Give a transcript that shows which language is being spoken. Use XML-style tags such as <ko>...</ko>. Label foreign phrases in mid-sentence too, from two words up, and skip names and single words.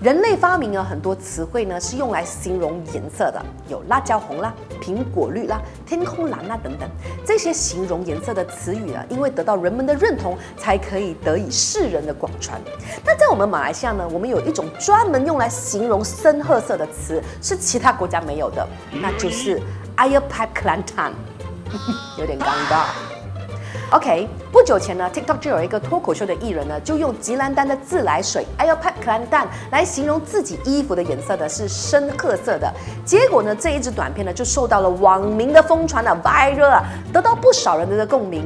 <zh>人类发明了很多词汇呢，是用来形容颜色的，有辣椒红啦、苹果绿啦、天空蓝啦等等。这些形容颜色的词语啊，因为得到人们的认同，才可以得以世人的广传。那在我们马来西亚呢，我们有一种专门用来形容深褐色的词，是其他国家没有的，那就是</zh> <ms>air pipe Kelantan，</ms> <zh>有点尴尬。OK， 不久前呢 ，TikTok 就有一个脱口秀的艺人呢，就用吉兰丹的自来水</zh> <ms>Air Pipe Kelantan</ms> <zh>来形容自己衣服的颜色的是深褐色的。结果呢，这一支短片呢就受到了网民的疯传viral 啊，得到不少人的共鸣。</zh>